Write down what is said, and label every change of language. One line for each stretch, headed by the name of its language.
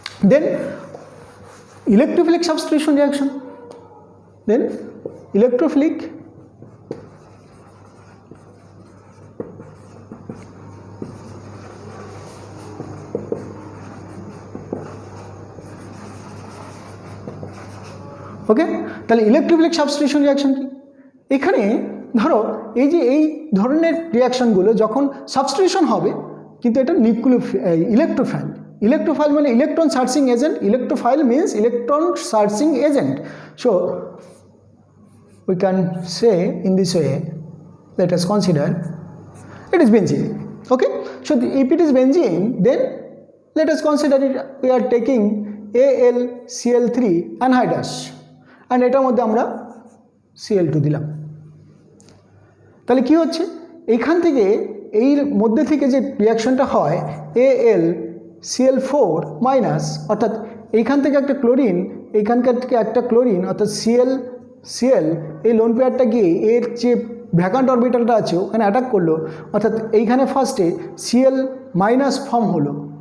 English: Then electrophilic substitution reaction, then electrophilic okay.
Bangla: তাহলে electrophilic substitution reaction কি? এখানে ধরো এই যে এই ধরনের রিয়াকশনগুলো যখন সাবস্টিটিউশন হবে, কিন্তু এটা ইলেকট্রোফাইল। ইলেকট্রোফাইল মানে electron searching agent,
English: Electrophile means electron searching agent. So we can say in this way, let us consider it is benzene. Okay, so if it is benzene, then let us consider it we are taking AlCl3 anhydrous and
Bangla: এটার মধ্যে আমরা Cl2 দিলাম। তাহলে কি হচ্ছে, এইখান থেকে এর মধ্যে থেকে যে রিয়াকশনটা হয় AlCl4 মাইনাস, অর্থাৎ এইখান থেকে একটা ক্লোরিন, এইখানকার থেকে একটা ক্লোরিন অর্থাৎ Cl এই লোন পেয়ারটা গিয়ে এর যে ভ্যাকান্ট অরবিটালটা আছে ওখানে অ্যাটাক করলো, অর্থাৎ এইখানে ফার্স্টে Cl মাইনাস ফর্ম হলো।